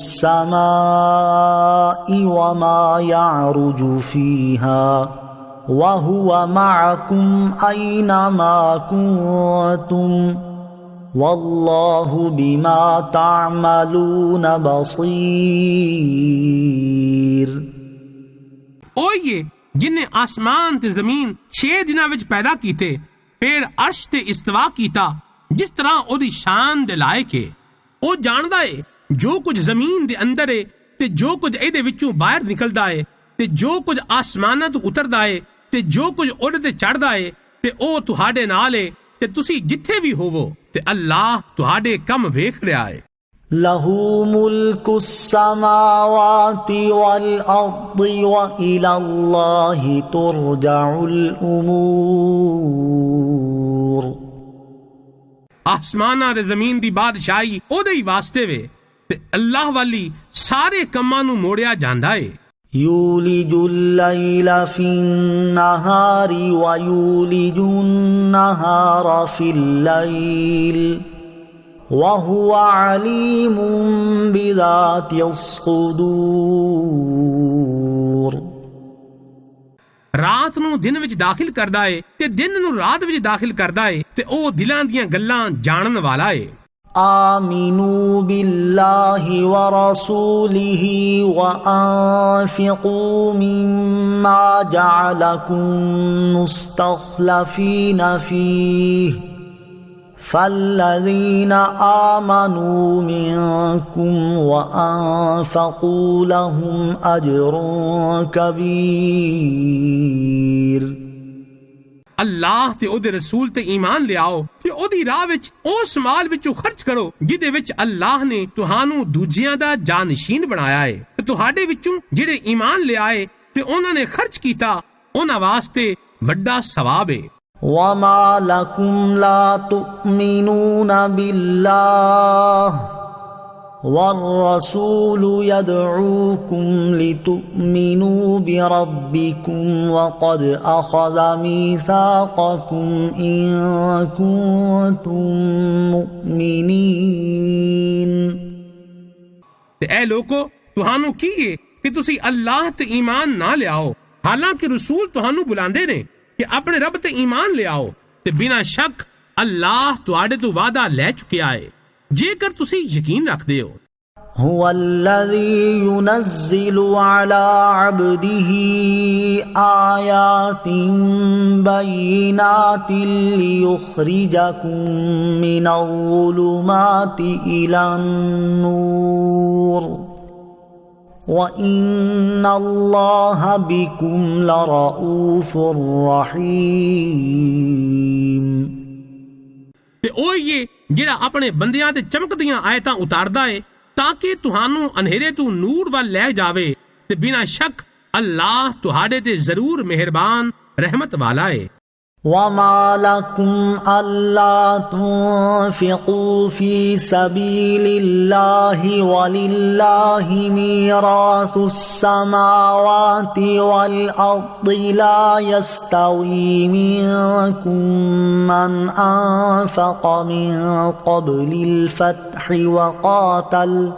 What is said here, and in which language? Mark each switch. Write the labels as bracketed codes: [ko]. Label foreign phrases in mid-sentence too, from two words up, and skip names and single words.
[ar] السماء وما يعرج فيها وَهُوَ مَعَكُمْ أَيْنَمَا كُنتُمْ وَاللَّهُ بِمَا تَعْمَلُونَ بَصِيرٌ [pa] اوہی جن نے آسمان تے زمین 6 دناں وچ پیدا کیتے پھر عرش تے استوا کیتا جس طرح او دی شان دے لائق ہے او جاندا ہے جو کچھ زمین دے اندر ہے تے جو کچھ اے دے وچوں باہر نکلدا ہے تے جو کچھ آسماناں تو اتردا ہے تے جو کچھ اڑ تے چڑھدا ہے تے او تہاڈے نال ہے تے تسی جتھے بھی ہوو تے اللہ تہاڈے کم ویکھ رہا ہے [ar] لہ ملک السماوات والارض وإلی اللہ ترجع الامور [pa] آسماناں تے زمین دی بادشاہی او دے ہی واسطے وے تے اللہ والی سارے کماں نوں موڑیا جاندا ہے [ar] یولج اللیل فی النہار ویولج النہار فی اللیل وہو علیم بذات الصدور [pa] رات نو دن وچ داخل کردا ہے تے دن نو رات وچ داخل کردا ہے تے او دلاں دیاں گلاں جانن والا ہے [ar] آمنوا باللہ ورسولہ وانفقوا مما جعلکم مستخلفین فیہ فالذین آمنوا منکم وانفقوا لهم اجر کبیر [pa] اللہ تے او دے رسول تے ایمان لے آؤ تے او دی راہ وچ اس مال وچوں خرچ کرو جدے وچ اللہ نے تہانوں دوجیاں دا جانشین بنایا ہے تے تہاڈے وچوں جڑے ایمان لے آئے تے انہاں نے خرچ کیتا انہاں واسطے بڑا ثواب ہے [ar] وما لکم لا تؤمنون باللہ والرسول يدعوكم لتؤمنوا بربكم وقد أخذ ميثاقكم إن كنتم مؤمنين [pa] اے لوگو تہانوں کی ہے کہ تسی اللہ تے ایمان نہ لے آؤ حالانکہ رسول تہانوں بلاندے نے کہ اپنے رب تے ایمان لے آؤ تے بنا شک اللہ ਤੁਹਾਡੇ ਤੋਂ ਵਾਅਦਾ ਲੈ ਚੁੱਕਿਆ ਹੈ ਜੇਕਰ ਤੁਸੀਂ ਯਕੀਨ ਰੱਖਦੇ ਹੋ [ar] هو الذي ينزل على عبده آيات بينات ليخرجكم من الظلمات إلى النور وَإِنَّ اللَّهَ بِكُمْ لَرَؤُوفٌ رَحِيمٌ [pa] ਤੇ ਉਹ ਹੀ ਹੈ ਜਿਹੜਾ ਆਪਣੇ ਬੰਦਿਆਂ ਤੇ ਚਮਕਦੀਆਂ ਆਇਤਾਂ ਉਤਾਰਦਾ ਹੈ ਤਾਂ ਕਿ ਤੁਹਾਨੂੰ ਅੰਧੇਰੇ ਤੋਂ ਨੂਰ ਵੱਲ ਲੈ ਜਾਵੇ ਤੇ ਬਿਨਾਂ ਸ਼ੱਕ ਅੱਲਾਹ ਤੁਹਾਡੇ ਤੇ ਜ਼ਰੂਰ ਮਿਹਰਬਾਨ ਰਹਿਮਤ ਵਾਲਾ ਹੈ [ar] وَمَا لَكُمْ أَلَّا تُنْفِقُوا فِي سَبِيلِ اللَّهِ وَلِلَّهِ مِيرَاثُ السَّمَاوَاتِ وَالْأَرْضِ لَا يَسْتَوِي مِنكُم مَّنْ أَنفَقَ مِن قَبْلِ الْفَتْحِ وَقَاتَلَ